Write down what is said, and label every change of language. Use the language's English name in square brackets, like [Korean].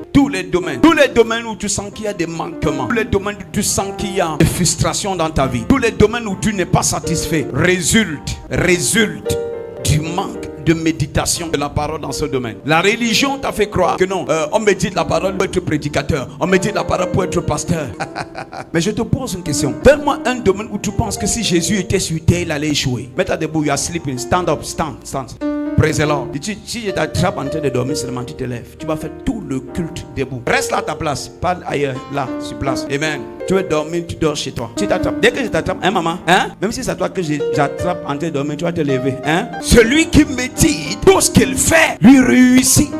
[French] Tous les domaines où tu sens qu'il y a des manquements, tous les domaines où tu sens qu'il y a des frustrations dans ta vie, tous les domaines où tu n'es pas satisfait, résulte du manque de méditation de la parole dans ce domaine. La religion t'a fait croire que non, on médite la parole pour être prédicateur, on médite la parole pour être pasteur. Mais je te pose une question. Donne-moi un domaine où tu penses que si Jésus était sur terre, il allait échouer. Mets-toi debout, [English] you are sleeping, stand up, stand. Praise the Lord. [French] Si je t'attrape en train de dormir, seulement tu te lèves. Tu vas faire tout le culte debout. Reste là à ta place, pas ailleurs, là, sur place. Amen. Tu veux dormir, tu dors chez toi. Tu t'attrapes. Dès que je t'attrape, hein maman, hein? Même si c'est à toi que j'attrape en train de dormir, tu vas te lever, hein? Celui qui médite, tout ce qu'il fait, lui réussit.